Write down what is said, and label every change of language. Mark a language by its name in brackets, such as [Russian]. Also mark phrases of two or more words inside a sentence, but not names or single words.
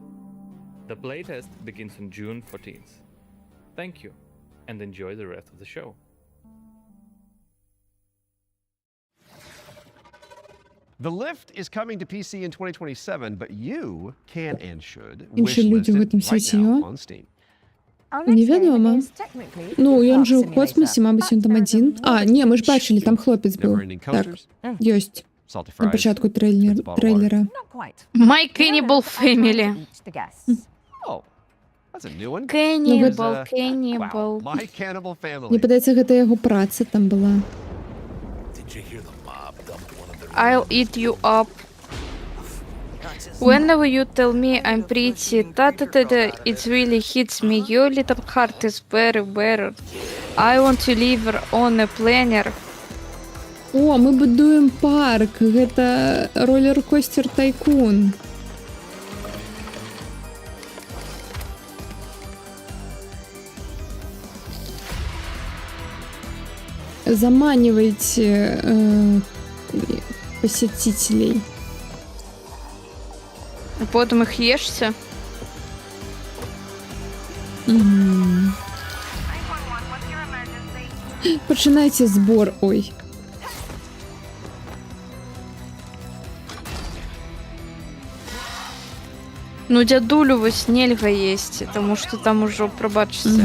[English] The playtest begins on June 14th. Thank you, and enjoy the rest of the show. The Lift is coming to PC in 2027, but you can and should [Ukrainian] Інші [English] wishlist [Russian] люди в этом [English] it right [Ukrainian] світі [English] now [Ukrainian] його? [English] on Steam. [Ukrainian] Невідомо. [Belarusian] Ну, ён же ў космосе, мабыць, ён там адзін. А, не, мы ж бачылі, там хлопец быў. Так, ёсць. На пачатку трэйлера. [English] My Cannibal Family. Oh, that's a new one. Cannibal, Cannibal. My Cannibal Family. [Belarusian] Мне падаецца, гэта яго праца там была. [English] I'll eat you up. Whenever you tell me I'm pretty, ta-ta-ta-ta, it really hits me. Your little heart is very better. I want to live on a planet. [Belarusian] О, мы будуем парк. Гэта роллер-костер Тайкун. [Russian] Заманивайте посетителей. Потом их ешься. [Belarusian] Пачынайце збор. Ой. Ну, дядулю вось нельга есці, тому што там ужо прабачце.